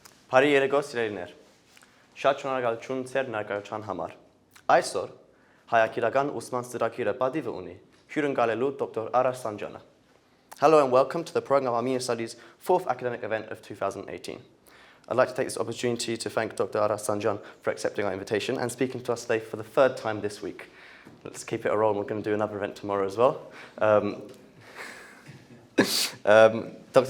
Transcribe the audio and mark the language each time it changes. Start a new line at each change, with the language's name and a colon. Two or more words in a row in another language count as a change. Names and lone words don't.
Armenian: Բարի երեկո սիրելիներ։ Շատ շնորհակալություն ձեր ներկայության համար։ Այսօր հայագիտական ուսման ծրագիրը պատիվը ունի հյուրընկալելու Dr. Ara Sanjian-ը.
English: Hello and welcome to the Programme of Armenian Studies 4th academic event of 2018. I'd like to take this opportunity to thank Dr. Ara Sanjian for accepting our invitation and speaking to us today for the third time this week. Let's keep it a roll. We're going to do another event tomorrow as well. Dr.